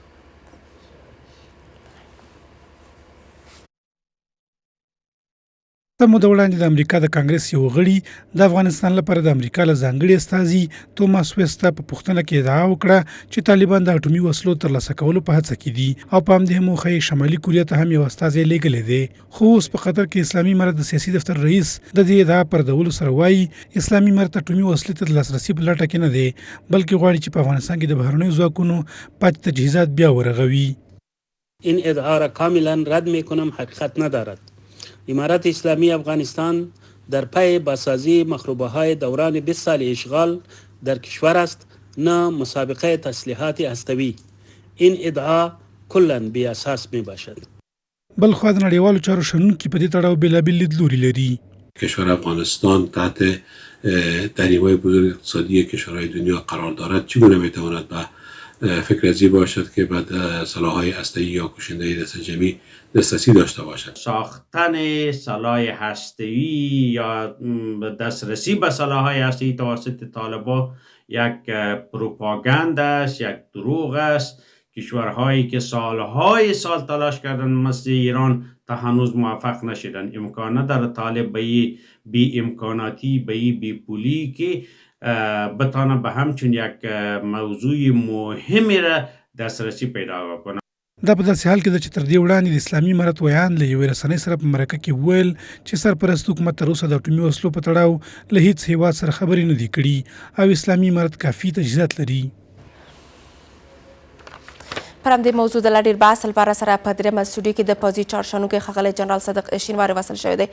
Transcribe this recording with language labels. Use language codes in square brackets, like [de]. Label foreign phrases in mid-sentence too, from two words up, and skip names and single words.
[ps] څه موده وړاندې د امریکا د کانګرس یو غړي د افغانستان لپاره د امریکا له ځانګړي استازي توماس ویسټ ته په پوښتنه کې ادعا وکړه چې طالبان د اټومي وسلو ترلاسه کولو په هڅه کې دي او په همدې موخه یې شمالي کوریا ته هم یو استازی لیږلی دی. خو اوس په قطر کې اسلامي امارت د سیاسي دفتر رئیس د دې ادعا پردولو سره وایي اسلامي امارت اټومي وسلې ته د لاسرسي په لټه کې نه دی، بلکې غواړي چې په افغانستان کې د بهرنیو ځواکونو پاتې تجهیزات بیا ورغوي. [fa] این ادعا را کاملا رد میکنم، حقیقت ندارد. امارت اسلامی افغانستان در پی بازسازی مخروبه های دوران 20 سال اشغال در کشور است، نه مسابقه تسلیحات هستوی. این ادعا کلا بی اساس می باشد. [ps] بل خو د نړیوالو چارو شنونکي په دې تړاو بېلابېل لیدلوري لري. [fa] کشور افغانستان تحت تحریم‌های بزرگ اقتصادی کشورهای دنیا قرار دارد، چگونه میتواند به فکر ازی باشد که بعد سلاح‌های هسته‌ای یا کشنده‌ای دست جمعی دسترسی داشته باشد؟ ساختن سلاح هسته‌ای یا دسترسی به سلاح‌های هسته‌ای توسط طالبان یک پروپاگاند است، یک دروغ است. کشورهایی که سالهای سال تلاش کردن مثل ایران تا هنوز موفق نشدن. امکان نداره طالب به بی امکاناتی، به بی پولی که بتانه به همچون یک موضوع مهمی را دسترسی پیدا کنه. [ps] دا په داسې حال کې ده چې تر دې وړاندې د اسلامي امارت ویان له یوې رسنۍ سره په مرکه کې وویل چې سرپرست حکومت تر اوسه د اټومي وسلو په تړاو له هیڅ هیواد سره خبرې نه دي کړي او اسلامي امارت کافي تجهیزات لري. پر همدې موضوع د لا ډېر بحث لپاره سره په درېیمه سټوډیو کې د پوځي چارشنونکی ښاغلی جنرال صدق شینواری وصل شوی دی.